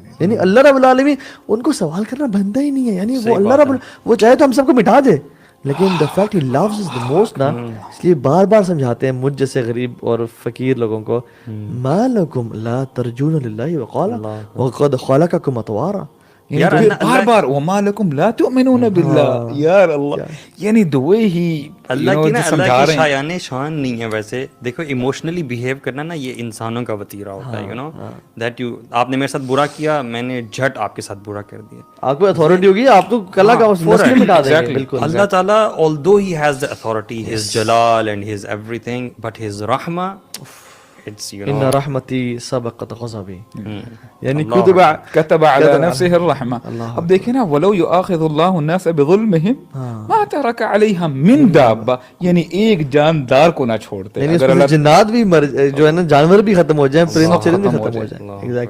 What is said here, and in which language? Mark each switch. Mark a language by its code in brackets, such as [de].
[ur] یعنی اللہ رب العالمین ان کو سوال کرنا بنتا ہی نہیں ہے. یعنی وہ اللہ رب وہ چاہے تو ہم سب کو مٹا دے، لیکن [en] the fact he loves us the most [ur] نا، اس لیے بار بار سمجھاتے ہیں مجھ جیسے غریب اور فقیر لوگوں کو، [ar] ما لکم لا ترجون للہ وقارا وقد خلقکم اطوارا. [ur] بار بار [ar] وما لکم لا تؤمنون باللہ. [ur] یار اللہ یعنی [en] the way he [ur] اللہ کی نا اللہ کی شایان شان نہیں ہے. ویسے دیکھو ایموشنلی بیہیو کرنا نا یہ انسانوں کا وطیرہ ہوتا ہے. [en] you know that you, [ur] آپ نے میرے ساتھ برا کیا، میں نے جھٹ آپ کے ساتھ برا کر دیا. آپ کو اتھارٹی ہوگی، آپ تو کلا کا نسل مٹا دیں گے. بالکل [en] اللہ تعالیٰ although he has the authority, his jalal and his everything, but his rahma, it's you know [ar] ان رحمتی سبقت غضبی، [ur] یعنی [ar] کتب علی نفسہ الرحمہ. [ur] اب دیکھیں نا [ar] ولو یؤاخذ اللہ الناس بظلمہم ما ترک علیہا من دابہ، [ur] یعنی ایک جاندار کو نہ چھوڑتے. یعنی اس میں جنات بھی جو ہے نا جانور بھی ختم ہو جائیں، پرند چرند بھی ختم ہو جائیں.